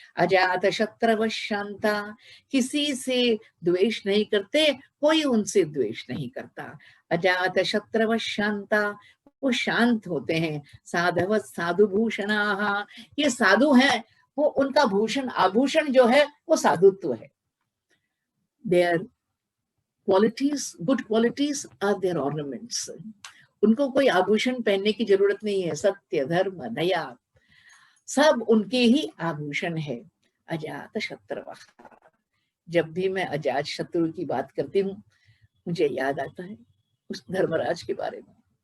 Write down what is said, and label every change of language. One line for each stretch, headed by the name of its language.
Sanskrit: अजात शत्रवः शांता,
Hindi: किसी से द्वेष नहीं करते, कोई उनसे द्वेष नहीं करता।
Sanskrit: अजात शत्रवः शांता,
Hindi: वो शांत होते हैं।
Sanskrit: साधव साधु भूषणाः,
Hindi: ये साधु हैं, वो उनका भूषण आभूषण जो है वो साधुत्व है।
English: Their qualities, good qualities are their ornaments.
Hindi: उनको कोई आभूषण पहनने की जरूरत नहीं है। सत्य, धर्म, दया, सब उनके ही आभूषण है। अजात शत्रु, जब भी मैं अजात शत्रु की बात करती हूँ मुझे याद आता है उस धर्मराज के बारे में।